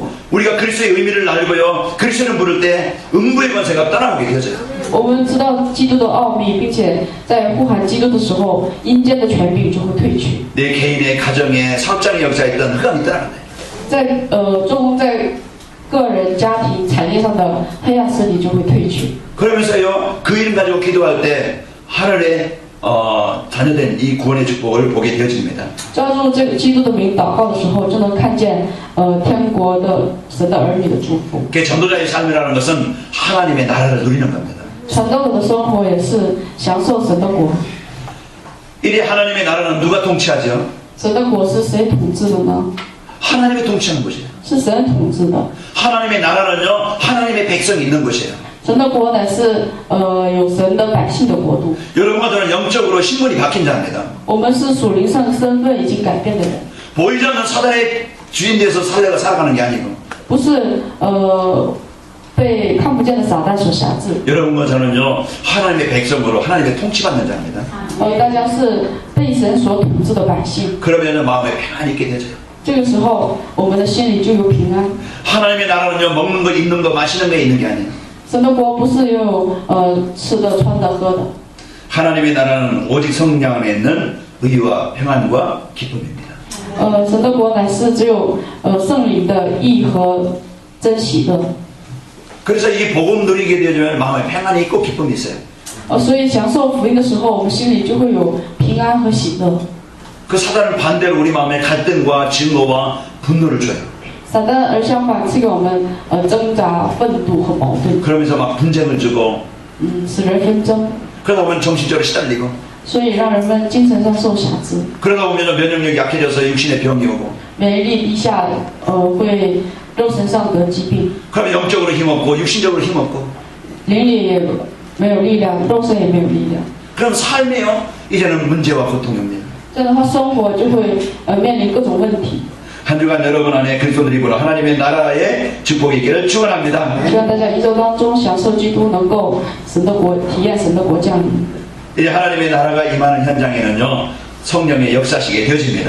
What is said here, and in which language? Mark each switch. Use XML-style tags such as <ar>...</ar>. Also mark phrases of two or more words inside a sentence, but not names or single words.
<ko>우리가 그리스도의 의미를 알고요 그리스도를 부를 때 음부의 권세가 떠나가게 되어져요.</ko> <zh>我们知道基督的奥秘，并且在呼喊基督的时候，阴间的权柄就会退去。</zh> <ko>내 개인의 가정에 사업장의 역사에 있던 흑암이 떠나간다.</ko> <zh>在做在个人、家庭、产业上的黑暗势力就会退去。</zh> <ko>그러면서요 그 이름 가지고 기도할 때 하늘의 자녀된 이 구원의 축복을 보게 되어집니다.</ko> <zh>抓住这个基督的名祷告的时候，就能看见天国的神的儿女的祝福。</zh> <ko>그 전도자의 삶이라는 것은 하나님의 나라를 누리는 겁니다.</ko> <zh>传道者的生活也是享受神的国。</zh> <ko>이리 하나님의 나라는 누가 통치하죠?</ko> <zh>神的国是谁统治的呢？</zh> <ko>하나님이 통치하는 곳이에요.</ko> <zh>是神统治的。</zh> <ko>하나님의 나라는요 하나님의 백성이 있는 곳이에요.</ko> <zh>神的国乃是有神的百姓的国度。</zh> <ko>여러분과 저는 영적으로 신분이 바뀐 자입니다.</ko> <zh>我们是属灵上身份已经改变的人，</zh> <ko>보이지 않는 사단의 주인 돼서 살아가는 게 아니고</ko> <zh>不是被看不见的撒旦所辖制。</zh> <ko>여러분과 저는요 하나님의 백성으로 하나님의 통치받는 자입니다.</ko> <zh>大家是被神所统治的百姓。</zh> <ko>그러면 마음에 평안이 있게 되죠.</ko> <zh>这个时候，我们的心里就有平安。</zh> <ko>하나님의 나라는요 먹는 거 입는 거 마시는 거에 있는 게 아니에요.</ko> <zh>神的国不是有吃的、穿的、喝的。</zh> <ko>하나님의 나라는 오직 성령 안에 있는 의와 평안과 기쁨입니다.</ko> <zh>神的国乃是只有圣灵的义和真喜乐。</zh> <ko>그래서 이 복음 누리게 되면 마음에 평안이 있고 기쁨이 있어요.</ko> <zh>所以享受福音的时候，我们心里就会有平安和喜乐。</zh> <ko>그 사단은 반대로 우리 마음에 갈등과 증오와 분노를 줘요.</ko> <zh>撒旦而相反赐给我们挣扎、愤怒和矛盾，</zh> <ko>그러면서 막 분쟁을 주고</ko> <zh>使人纷争，</zh> <ko>그러다 보면 정신적으로 시달리고</ko> <zh>所以让人们精神上受辖制，</zh> <ko>그러다 보면 면역력이 약해져서 육신에 병이 오고</ko> <zh>免疫力低下，会肉身上得疾病，</zh> <ko>그러면 영적으로 힘없고 육신적으로 힘없고</ko> <zh>灵里也没有力量，肉身也没有力量。</zh> <ko>그럼 삶이요 이제는 문제와 고통이 옵니다.</ko> <zh>这样的话，生活就会面临各种问题。</zh> <ko>한 주간 여러분 안에 그리스도들이 보라 하나님의 나라의 축복이 있기를 축원합니다.</ko> <zh>希望大家一周当中享受基督，能够神的国体验神的国降临。</zh> <ko>이제 하나님의 나라가 임하는 현장에는요 성령의 역사시게 되어집니다.</ko>